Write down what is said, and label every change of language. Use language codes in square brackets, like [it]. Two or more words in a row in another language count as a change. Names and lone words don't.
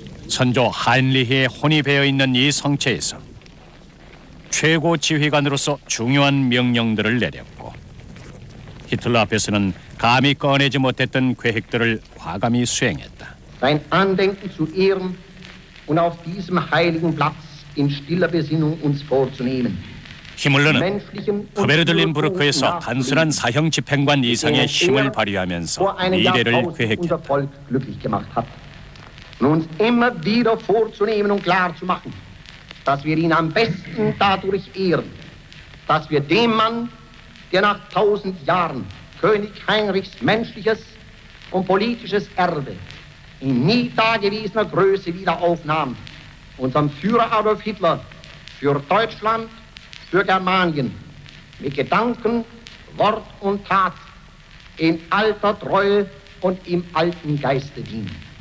[ko] 선조 하인리히의 혼이 배어 있는 이 성체에서 최고 지휘관으로서 중요한 명령들을 내렸고 히틀러 앞에서는 감히 꺼내지 못했던 계획들을 과감히 수행했다. [de] Sein Andenken zu ehren und auf diesem heiligen Platz in stiller Besinnung uns vorzunehmen. [ko] 히물러는 크베르들린부르크에서 단순한 사형 집행관 이상의 힘을 발휘하면서 미래를 계획했다. [de] Und uns immer wieder vorzunehmen und klarzumachen, dass wir ihn am besten dadurch ehren, dass wir dem Mann, der nach 1000 Jahren König Heinrichs menschliches und politisches Erbe in nie dagewesener Größe wieder aufnahm, unserem Führer Adolf Hitler für Deutschland, für Germanien mit Gedanken, Wort und Tat in alter Treue und im alten Geiste dienen.